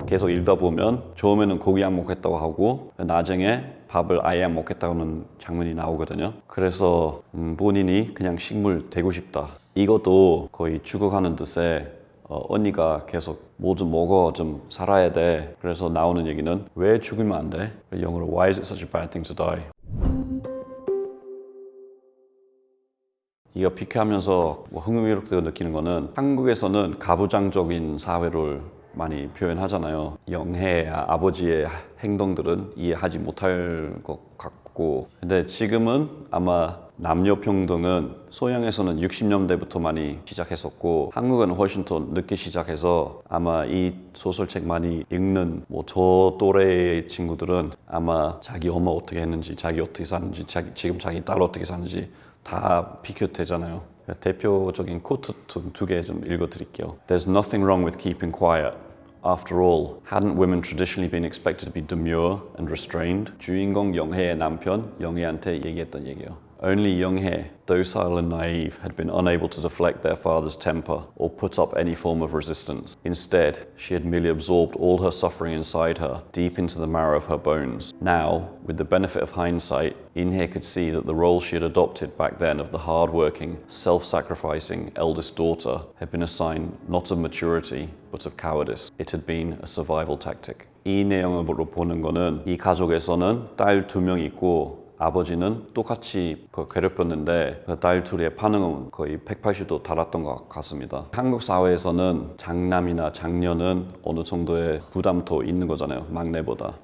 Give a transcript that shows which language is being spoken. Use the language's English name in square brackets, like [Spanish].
[Korean] 계속 읽다 보면 처음에는 고기 안 먹겠다고 하고 나중에 밥을 아예 안 먹겠다는 장면이 나오거든요. 그래서 본인이 그냥 식물 되고 싶다. 이것도 거의 죽어가는 듯에 언니가 계속 뭐 좀 먹어 좀 살아야 돼. 그래서 나오는 얘기는 왜 죽으면 안 돼? [English] 영어로 Why is it such a bad thing to die? [Korean] 이거 비교하면서 흥미롭게 느끼는 거는 한국에서는 가부장적인 사회를 많이 표현하잖아요. 영혜 아버지의 행동들은 이해하지 못할 것 같고 근데 지금은 아마 남녀 평등은 소양에서는 60년대부터 많이 시작했었고 한국은 훨씬 더 늦게 시작해서 아마 이 소설책 많이 읽는 뭐 저 또래의 친구들은 아마 자기 엄마 어떻게 했는지 자기 어떻게 사는지 지금 자기 딸 어떻게 사는지 다 비교되잖아요. 대표적인 코트 두 개 좀 읽어드릴게요. [English] There's nothing wrong with keeping quiet. After all, hadn't women traditionally been expected to be demure and restrained? [Korean] 주인공 영혜의 남편 영혜한테 얘기했던 얘기예요. [English] Only Young-hae, docile and naive, had been unable to deflect their father's temper or put up any form of resistance. Instead, she had merely absorbed all her suffering inside her, deep into the marrow of her bones. Now, with the benefit of hindsight, In-hae could see that the role she had adopted back then of the hard-working, self-sacrificing eldest daughter had been a sign not of maturity, but of cowardice. It had been a survival tactic. [Korean] 이 내용으로 보는 거는 이 가족에서는 딸 2명 있고 아버지는 똑같이 괴롭혔는데 그 딸 둘의 반응은 거의 180도 달랐던 것 같습니다. 한국 사회에서는 장남이나 장녀는 어느 정도의 부담도 있는 거잖아요. 막내보다.